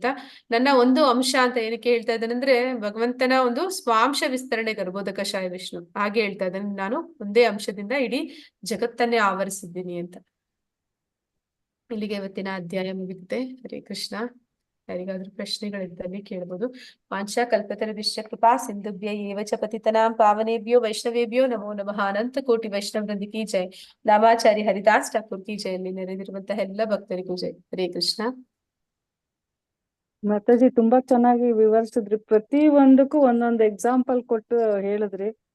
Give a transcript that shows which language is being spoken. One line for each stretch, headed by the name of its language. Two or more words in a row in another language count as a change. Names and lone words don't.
Kannada: ನನ್ನ ಒಂದು ಅಂಶ ಅಂತ ಏನಕ್ಕೆ ಹೇಳ್ತಾ ಇದ್ದಾನೆ ಅಂದ್ರೆ ಭಗವಂತನ ಒಂದು ಸ್ವಾಂಶ ವಿಸ್ತರಣೆ ಗರ್ಭೋದಕಶಾಹಿ ವಿಷ್ಣು, ಹಾಗೆ ಹೇಳ್ತಾ ಇದ್ದಾನೆ, ನಾನು ಒಂದೇ ಅಂಶದಿಂದ ಇಡೀ ಜಗತ್ತನ್ನೇ ಆವರಿಸಿದ್ದೀನಿ ಅಂತ. ಇಲ್ಲಿಗೆ ಇವತ್ತಿನ ಅಧ್ಯಾಯ ಮುಗಿದಿದೆ. ಹರೇ ಕೃಷ್ಣ. ಯಾರಿಗಾದ್ರೂ ಪ್ರಶ್ನೆಗಳಿದ್ದಲ್ಲಿ ಕೇಳ್ಬೋದು.
Sanskrit: ವಾಂಛಾ ಕಲ್ಪತರುಭ್ಯಶ್ಚ ಕೃಪಾ ಸಿಂಧುಭ್ಯ ಏವ ಚ ಪತಿತನಾಂ ಪಾವನೇಭ್ಯೋ ವೈಷ್ಣವೇಭ್ಯೋ ನಮೋ ನಮಃ.
Hindi: अनंत कोटि वैष्णव वृंद की जय। नामाचारी हरिदास ठाकुर की जय.
Kannada: ಅಲ್ಲಿ ನೆರೆದಿರುವಂತಹ ಎಲ್ಲ ಭಕ್ತರಿಗೂ ಜೈ. ಹರೇ ಕೃಷ್ಣ. ಮಾತಾಜಿ ತುಂಬಾ ಚೆನ್ನಾಗಿ ವಿವರಿಸಿದ್ರಿ. ಪ್ರತಿ ಒಂದಕ್ಕೂ ಒಂದೊಂದು ಎಕ್ಸಾಂಪಲ್ ಕೊಟ್ಟು ಹೇಳಿದ್ರಿ.